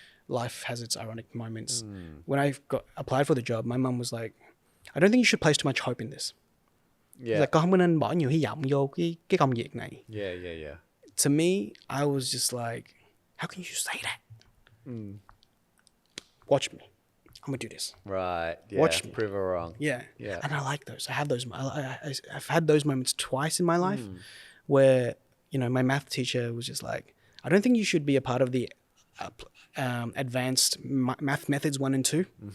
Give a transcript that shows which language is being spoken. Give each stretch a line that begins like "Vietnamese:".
English: Life has its ironic moments. When I applied for the job, my mum was like, I don't think you should place too much hope in this. Yeah.
Vietnamese: Like, con không nên bỏ nhiều hy vọng vô cái công việc này.
English: Yeah. To me, I was just like, how can you say that? Watch me. I'm gonna do this. Right. Yeah. Watch me. Prove her wrong. Yeah. Yeah. And I like those. I have those. I've had those moments twice in my life where, you know, my math teacher was just like, I don't think you should be a part of the advanced math methods 1 and 2.